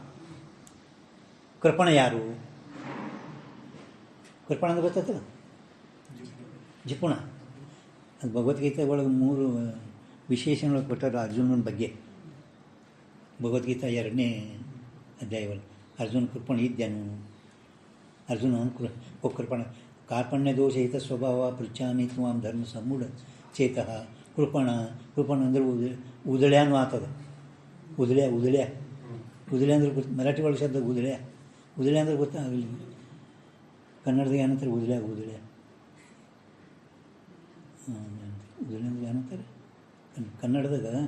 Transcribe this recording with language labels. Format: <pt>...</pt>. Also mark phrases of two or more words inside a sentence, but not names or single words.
<kn>ಕೃಪಣ ಯಾರು? ಕೃಪಣ ಅಂದ್ರೆ ಗೊತ್ತಾಯ್ತಲ್ಲ, ಜಿಪುಣ. ಅದು ಭಗವದ್ಗೀತೆ ಒಳಗೆ 3 ವಿಶೇಷಣಗಳು ಕೊಟ್ಟರು ಅರ್ಜುನನ ಬಗ್ಗೆ. ಭಗವದ್ಗೀತಾ 2ನೇ ಅಧ್ಯಾಯ ಒಳಗೆ ಅರ್ಜುನ ಕೃಪಣ ಇದ್ದೇನು.</kn> <sa>ಅರ್ಜುನ ಕೃಪಣ ಕಾರ್ಪಣ್ಯ ದೋಷಹಿತ ಸ್ವಭಾವ ಪೃಚ್ಛಾಮಿ ತ್ವಾಂ ಧರ್ಮ ಸಮೂಢ ಚೇತಃ.</sa> <kn>ಕೃಪಣ ಅಂದರೆ ಉದಳ್ಯಾನು ಆಗ್ತದೆ. ಉದಳ್ಯ ಅಂದ್ರೆ ಗೊತ್ತು, ಮರಾಠಿ ಒಳಗೆ ಶಬ್ದ ಉದಳ್ಯ ಅಂದ್ರೆ ಗೊತ್ತಾಗಲಿ. ಕನ್ನಡದಾಗ ಏನಂತಾರೆ ಉದಳ್ಯ ಉದಳ್ಯ ಅಂದ್ರೆ ಏನಂತಾರೆ ಕನ್ನಡದಾಗ.</kn>